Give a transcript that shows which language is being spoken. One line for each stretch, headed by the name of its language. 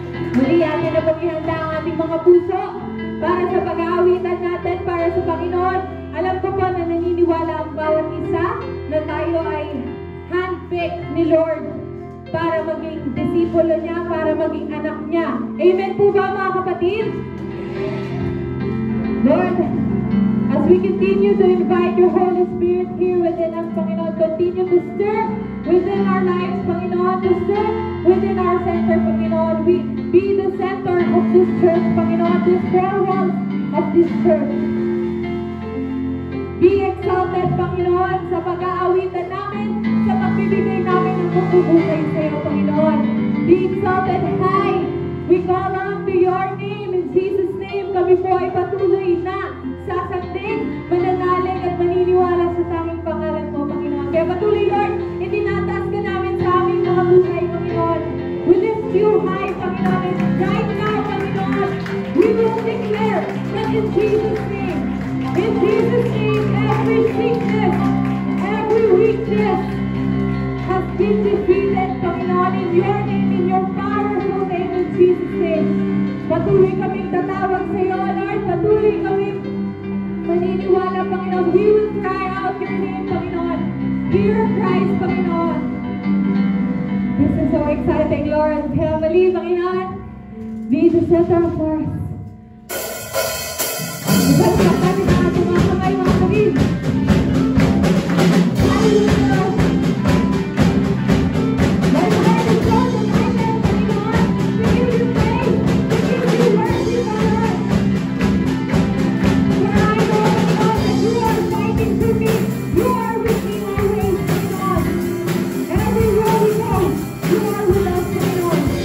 Filipino: Muli atin na paghihanda ang ating mga puso para sa pag-aawitan natin para sa Panginoon. Alam ko po na naniniwala ang bawat isa na tayo ay handpicked ni Lord para maging disipulo niya, para maging anak niya. Amen po ba mga kapatid?
English: Lord, as we continue to invite your Holy Spirit here within us, Panginoon, continue to stir within our lives, Panginoon, to stir within our center, Panginoon. We be the center of this church, Panginoon, this four walls of this church. Be exalted,
Filipino: Panginoon, sa pag-aawitan namin, sa pagbibigay namin ng pagbubuhay sa iyo, Panginoon.
English: Be exalted high. We call on to your name. In Jesus' name,
Filipino: kami po ay patuloy na sasanding, mananalig at maniniwala sa tanging pangalan mo, Panginoon. Kaya patuloy, Lord, itinataas ka namin sa aming mga buhay, Panginoon.
English: We lift you high, Panginoon. And right now, Panginoon, we will declare that in Jesus' name, every sickness, every weakness has been defeated, Panginoon, in your name, in your powerful name, in Jesus' name.
Filipino: Patuloy kaming tatawag sa iyo, Lord. Patuloy kaming maniniwala, Panginoon.
English: We will cry out your name, Panginoon. Hear Christ, Panginoon. This is so exciting, Lord. Family, Panginoon, be the center of us.
Filipino: Ibalik natin ang ating mga kamay, mga kapatid. Hallelujah!
English: Let the Lord is God and Amen, Panginoon. We give you praise. We give you worship, Lord. For I know, Lord, that you are fighting for me. You are with me always, Panginoon. Everywhere we go, you are with us, Panginoon.